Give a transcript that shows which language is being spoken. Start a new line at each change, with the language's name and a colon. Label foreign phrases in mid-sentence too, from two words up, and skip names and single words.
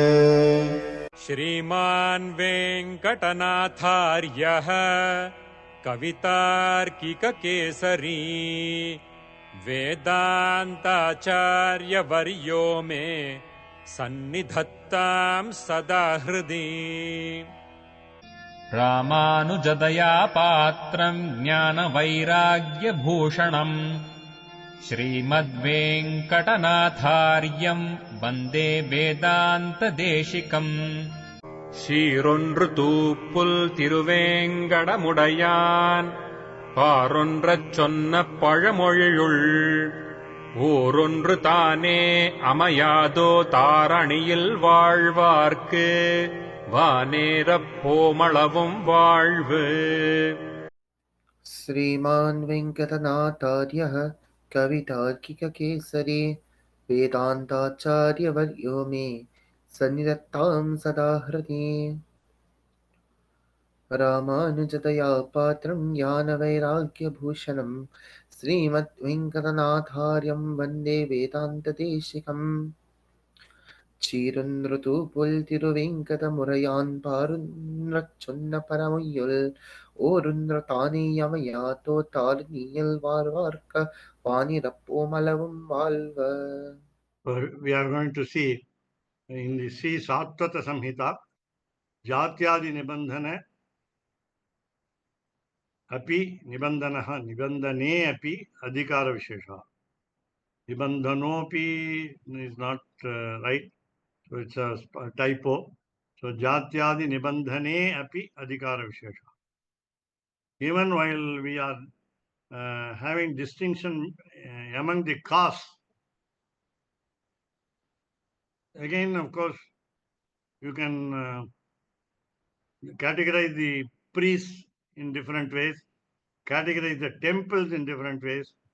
Sanskrit: श्रीमान् वेङ्कटनाथार्यः कवितार्किककेसरी वेदान्ताचार्यवर्यो मे सन्निधत्तां सदा हृदि। रामानुजदया पात्रम् ज्ञानवैराग्यभूषणम् श्रीमद्वेङ्कटनाथार्यम् वन्दे वेदान्तदेशिकम्।
Tamil: சீரொன்று தூப்புல் திருவேங்கடமுடையான் பாரொன்றச் சொன்ன பழமொழியுள் ஊரொன்று தானே அமையாதோ தாரணியில் வாழ்வார்க்கு வானேரப் போமளவும் வாழ்வு.
Sanskrit: श्रीमान् वेङ्कटनाथार्यः कवितार्किककेसरी वेदान्ताचार्यवर्यो मे सन्निधत्तां सदा हृदि। रामानुजदया पात्रं ज्ञानवैराग्यभूषणं श्रीमद्वेङ्कटनाथार्यं वन्दे वेदान्तदेशिकम्।
Tamil: சீரொன்றுதூப்புல் திருவேங்கடமுடையான் பாரொன்றச் சொன்ன பரமொய்யுள் ஓரொன்று தானேயமையாதோ தாரணியில் வாழ்வார்க்க வானிறப்போமளவும் வாழ்வ.
English: We are going to see in the Sri Satvata Samhita,
Sanskrit: जात्यादि निबन्धन अपि निबन्धनः निबन्धने अपि अधिकार विशेष.
English: Nibandhanopi is not right, so it's a typo. So
Sanskrit: जात्यादि निबन्धने अपि अधिकार विशेष.
English: Even while we are having distinction among the castes, again, of course, you can categorize the priests in different ways, categorize the temples in different ways.